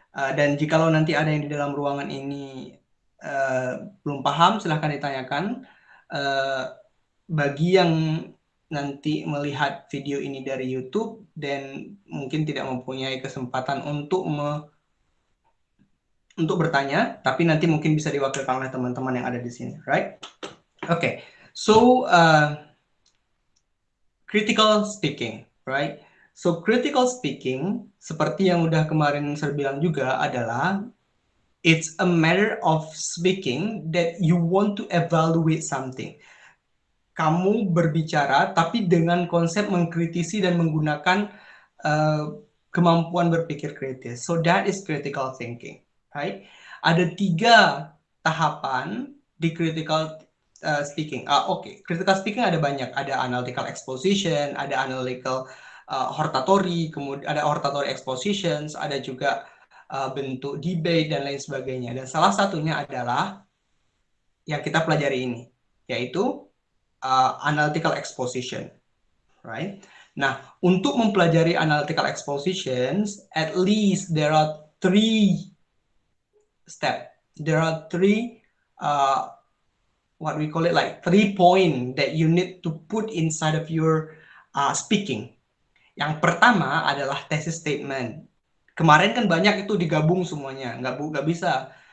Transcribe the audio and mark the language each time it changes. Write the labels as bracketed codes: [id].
[id] Dan jikalau nanti ada yang di dalam ruangan ini belum paham, silahkan ditanyakan. Bagi yang nanti melihat video ini dari YouTube dan mungkin tidak mempunyai kesempatan untuk bertanya, tapi nanti mungkin bisa diwakilkan oleh teman-teman yang ada di sini, right? [en] Okay, so critical speaking, right? So critical speaking, [id] seperti yang udah kemarin saya bilang juga, adalah [en] it's a matter of speaking that you want to evaluate something. [id] Kamu berbicara tapi dengan konsep mengkritisi dan menggunakan kemampuan berpikir kritis. [en] So that is critical thinking, right? [id] Ada 3 tahapan di critical speaking. Oke, critical speaking ada banyak. Ada analytical exposition, ada analytical hortatory, kemudian ada hortatory expositions, ada juga bentuk debate dan lain sebagainya. Dan salah satunya adalah yang kita pelajari ini, yaitu analytical exposition, right? Nah, untuk mempelajari analytical expositions, [en] at least there are 3 steps. There are 3 what we call it, like 3 points that you need to put inside of your speaking. [id] Yang pertama adalah thesis statement. Kemarin kan banyak itu digabung semuanya, nggak bisa.